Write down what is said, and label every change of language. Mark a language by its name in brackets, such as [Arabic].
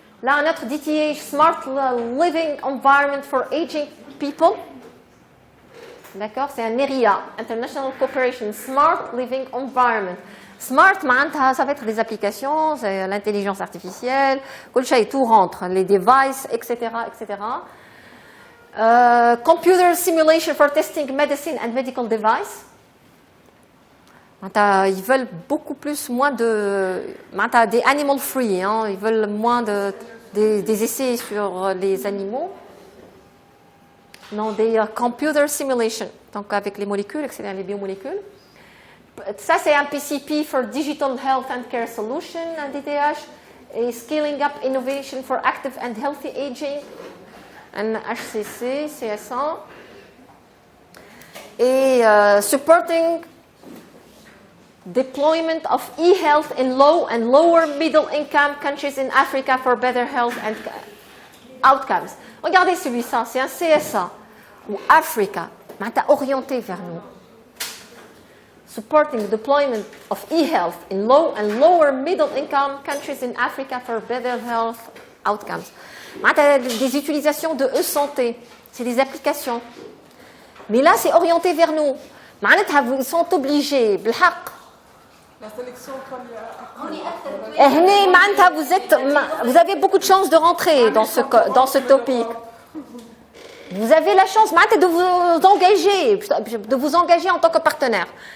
[French] Là, un autre DTH, smart living environment for aging people. D'accord, c'est un ERIA, International Cooperation, Smart Living Environment. Smart, ça va être des applications, c'est l'intelligence artificielle, tout rentre, les devices, etc., etc. [English] Computer simulation for testing medicine and medical device. [French] Ils veulent beaucoup plus, moins de... des animal free, hein, ils veulent moins des essais sur les animaux. Non, des computer simulation, donc avec les molécules, etc., les biomolécules. Ça, c'est un [English] PCP for Digital Health and Care Solution, un DTH, et Scaling Up Innovation for Active and Healthy Aging, un HCC, CSA, et Supporting Deployment of e-health in low and lower middle income countries in Africa for better health and outcomes. [French] Regardez celui-ci, c'est un CSA, ou Africa, orienté vers nous. [English] Supporting deployment of e-health in low and lower middle income countries in Africa for better health outcomes. [French] Des utilisations de e-santé, c'est des applications. Mais là, c'est orienté vers nous. Ils sont obligés, La sélection comme vous avez beaucoup de chances de rentrer dans ce topic. Vous avez la chance de vous engager en tant que partenaire.